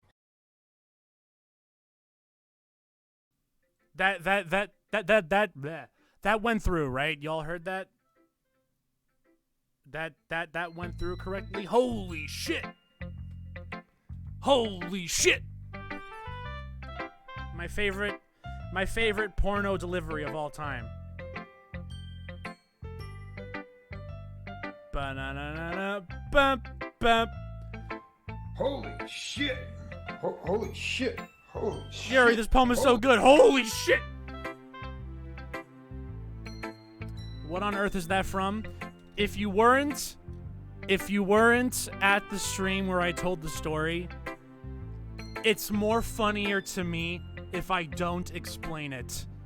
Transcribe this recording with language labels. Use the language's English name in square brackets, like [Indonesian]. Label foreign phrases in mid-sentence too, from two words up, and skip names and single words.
[English] That went through, right? Y'all heard that? That went through correctly. Holy shit! Holy shit! My favorite porno delivery of all time. Ba-na-na-na-na, bump, bump. Holy shit! Holy shit! Holy shit! Jerry, this poem is so good. Holy shit! What on earth is that from? If you weren't at the stream where I told the story, it's more funnier to me if I don't explain it.